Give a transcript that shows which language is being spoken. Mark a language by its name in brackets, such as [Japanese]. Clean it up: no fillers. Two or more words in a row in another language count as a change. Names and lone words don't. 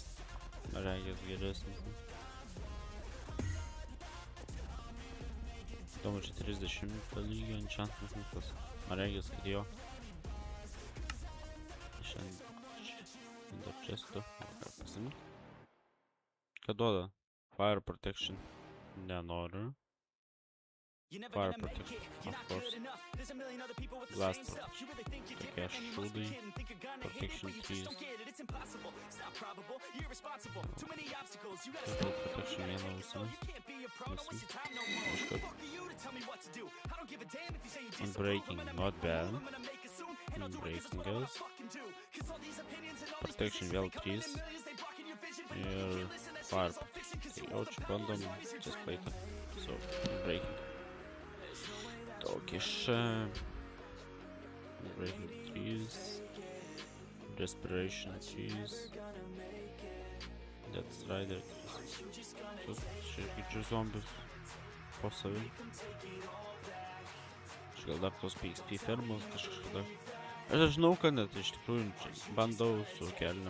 [Lithuanian] Regis geresnis. Įdomu, čia 30 lygio enchantmentas. Regis, kad jo. Šiandien dar chestu. Ką pasimti? Ką duoda? [English] Fire protection. [Lithuanian] Nenoriu. [English] Fire protection, of course. Blast protection. [Lithuanian] Tokie šūdai. [English] Protection keys. Total protection [Lithuanian] vieną visą. [English] Unbreaking, not bad. Unbreaking guys. Protection vėl 3. Ir fire protection. [Lithuanian] Tai jaučiu, bandom čia sklaitą. [English] So, unbreaking. Tokį Unbreaking 3. Respiration 3. Death Strider 3. [Lithuanian] Čia girdžiu zombius po savim. Aš gal dar tos PXP fermos kažkada. Aš žinau, kad net iš tikrųjų bandau su kelniam.